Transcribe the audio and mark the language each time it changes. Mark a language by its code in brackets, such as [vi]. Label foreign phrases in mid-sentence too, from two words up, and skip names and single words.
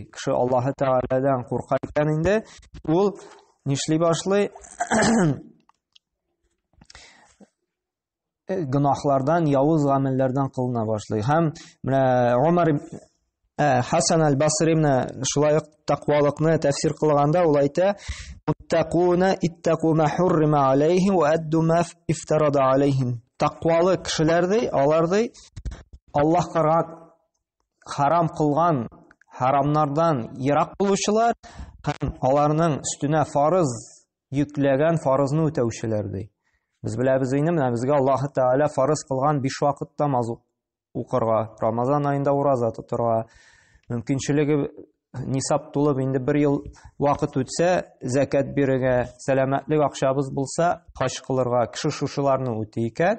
[tt] Кеше Аллаһ Тәгаләдән курка икән инде, ул нишли башлый? Гөнаһлардан, явыз гамәлләрдән кылына башлый. Һәм менә Умар Хасан аль-Басри менә шулай ук тақвалыкны тәфсир кылганда ул әйтә: [ar] "المتقون اتقوا ما حرم عليهم وأدوا ما افترض عليهم." [tt] Тақвалы кешеләрдә, аларда Аллаһка харам кылган харамнардан ерак булучылар һәм аларның өстенә фарыз йөкләгән фарызны үтәүчеләрдә. Без беләбез инде, менә безгә Аллаһ Тәгалә фарыз кылган 5 вакыт намаз укырга, Рамазан аенда ураза тотарга, мөмкинчелеге нисап тулып инде 1 ел вакыт үтсә, закат бирергә, сәламәтлек акчабыз булса, хаҗ кылырга, кеше шушыларны үти икән.